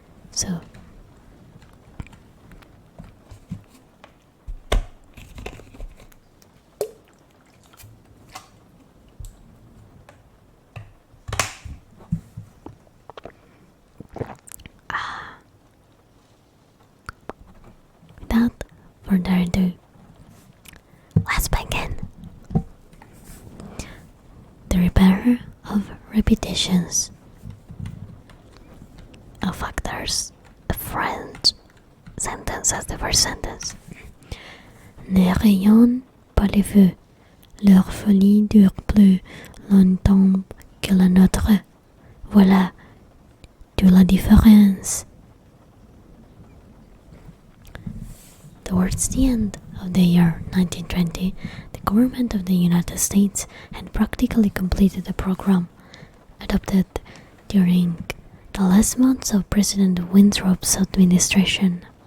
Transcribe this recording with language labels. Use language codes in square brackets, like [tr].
[en] So without further ado, let's begin. The Repair of Repetitions. Oh fuck, there's a French sentence as the first sentence. [fr] Ne rayonnent pas les feux, leur folie dure plus longtemps que la nôtre. Voilà toute la différence. [en] Towards the end of the year 1920, the government of the United States had practically completed a program adopted during the last months of President Winthrop's administration.